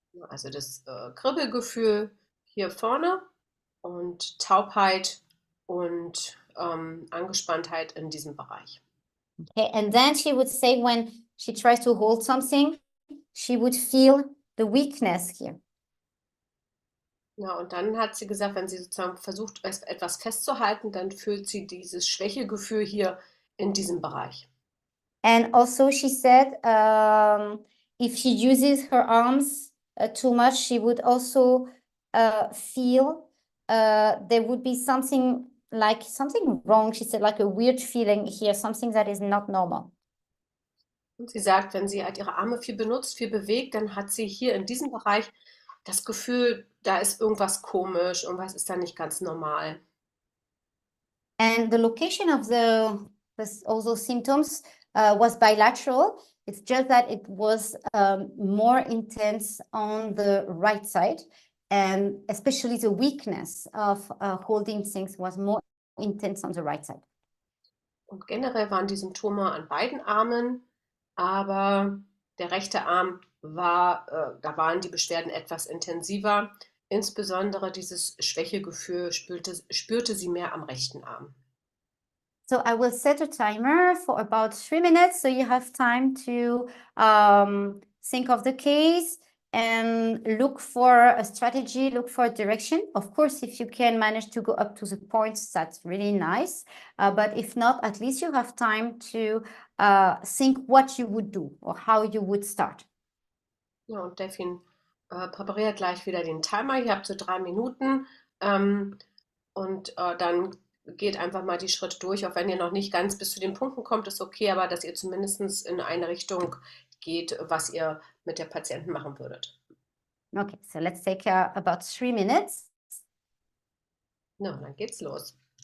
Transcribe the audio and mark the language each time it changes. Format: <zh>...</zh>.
<de>Also das Kribbelgefühl hier vorne und Taubheit und Angespanntheit in diesem Bereich.</de> <en>Okay, and then she would say when she tries to hold something, she would feel the weakness here.</en> <de>Ja, und dann hat sie gesagt, wenn sie sozusagen versucht, etwas festzuhalten, dann fühlt sie dieses Schwächegefühl hier in diesem Bereich.</de> <en>And also she said if she uses her arms too much, she would also feel there would be something wrong. She said like a weird feeling here, something that is not normal.</en> <de>Und sie sagt, wenn sie halt ihre Arme viel benutzt, viel bewegt, dann hat sie hier in diesem Bereich das Gefühl, da ist irgendwas komisch, irgendwas ist da nicht ganz normal.</de> <en>And the location of also symptoms was bilateral. It's just that it was more intense on the right side, and especially the weakness of holding things was more intense on the right side.</en> <de>Und generell waren die Symptome an beiden Armen, aber der rechte Arm da waren die Beschwerden etwas intensiver. Insbesondere dieses Schwächegefühl spürte sie mehr am rechten Arm.</de> <en>So I will set a timer for about 3 minutes, so you have time to think of the case and look for a strategy, look for a direction. Of course, if you can manage to go up to the points, that's really nice. But if not, at least you have time to think what you would do or how you would start.</en> <de>Ja, und Delfin präpariert gleich wieder den Timer. Ihr habt so 3 Minuten und dann geht einfach mal die Schritte durch. Auch wenn ihr noch nicht ganz bis zu den Punkten kommt, ist okay, aber dass ihr zumindest in eine Richtung geht, was ihr mit der Patienten machen würdet.</de> <en>Okay, so let's take about 3 minutes.</en> <de>Na, dann geht's los.</de>